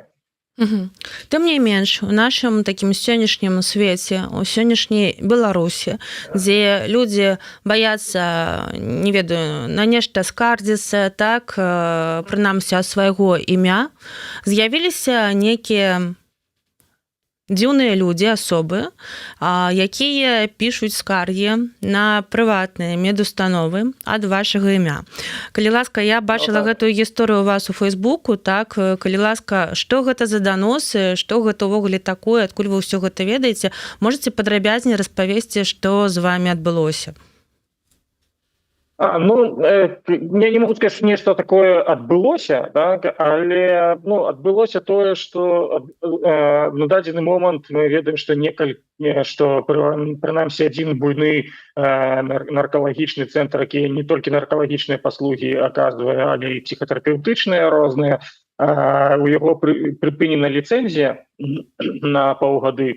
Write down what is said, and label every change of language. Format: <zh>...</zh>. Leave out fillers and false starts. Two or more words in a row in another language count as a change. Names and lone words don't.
<be>Тым не менш, у нашым такім сённяшнім свеце, у сённяшняй Беларусі, дзе людзі баяцца, не ведаю, на нешта скардзіцца, так, прынамсі ад свайго імя, з'явіліся нейкія дзіўныя людзі, асобы, якія пішуць скаргі на прыватныя медустановы ад вашага імя. Калі ласка, я бачыла гэтую гісторыю у вас у Фейсбуку, так, калі ласка, што гэта за даносы, што гэта ўвогуле такое, адкуль вы ўсё гэта ведаеце, можаце падрабязней распавесці, што з вамі адбылося?</be> <ru>Я не могу сказать, что нечто такое</ru> <be>адбылося, так, але адбылося тое, што на дадзены момант мы ведаем, што прынамсі адзін буйны наркалагічны цэнтр, які не толькі наркалагічныя паслугі аказвае, але і псіхатэрапеўтычныя розныя, у яго прыпынена ліцэнзія на паўгады.</be>